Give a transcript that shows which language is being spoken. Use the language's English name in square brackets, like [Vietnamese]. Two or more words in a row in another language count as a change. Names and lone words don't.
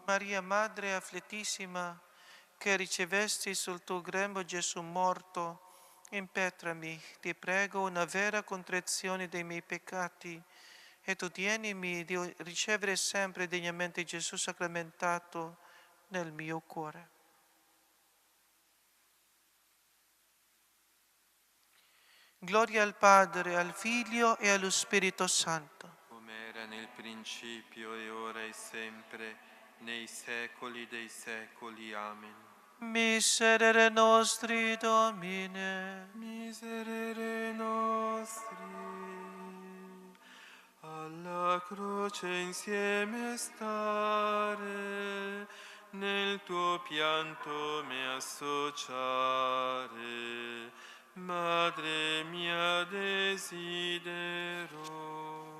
[Italian] Maria, Madre afflittissima, che ricevesti sul tuo grembo Gesù morto, impetrami, ti prego, una vera contrizione dei miei peccati, ed udienimi di ricevere sempre degnamente Gesù sacramentato nel mio cuore. Gloria al Padre, al Figlio e allo Spirito Santo. Come era nel principio e ora e sempre, nei secoli dei secoli. Amen. [Latin] Miserere nostri, Domine. Miserere nostri, [Italian] alla croce insieme stare, nel tuo pianto me associare, Madre mia desidero.